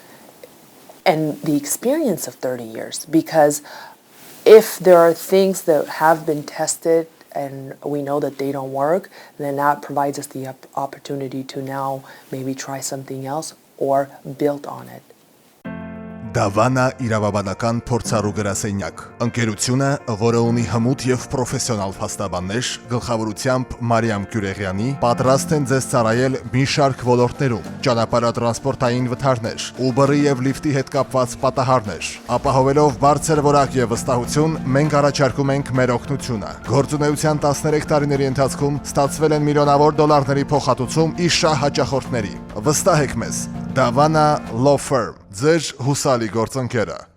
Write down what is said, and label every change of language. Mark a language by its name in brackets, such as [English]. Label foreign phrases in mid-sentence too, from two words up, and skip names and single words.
[English] And the experience of 30 years, because if there are things that have been tested and we know that they don't work, then that provides us the opportunity to now maybe try something else or build on it. [Armenian] Դավանա իրավաբանական փորձառու գրասենյակ։ Ընկերությունը, որը ունի հմուտ եւ պրոֆեսիոնալ փաստաբաններ, գլխավորությամբ Մարիամ Kuregyan-ի, պատրաստ են ձեզ ծառայել մի շարք ոլորտներում՝ ճանապարհատրանսպորտային վթարներ, Uber-ի եւ Lyft-ի հետ կապված պատահարներ։ Ապահովելով բարձր որակ եւ վստահություն, մենք առաջարկում ենք մեր օգնությունը։ Գործունեության 13 տարիների ընթացքում ստացվել են միլիոնավոր դոլարների փոխհատուցում իշահ հաճախորդների։ Վստահեք մեզ, Davana Law Firm, ձեր հուսալի գործընկերը։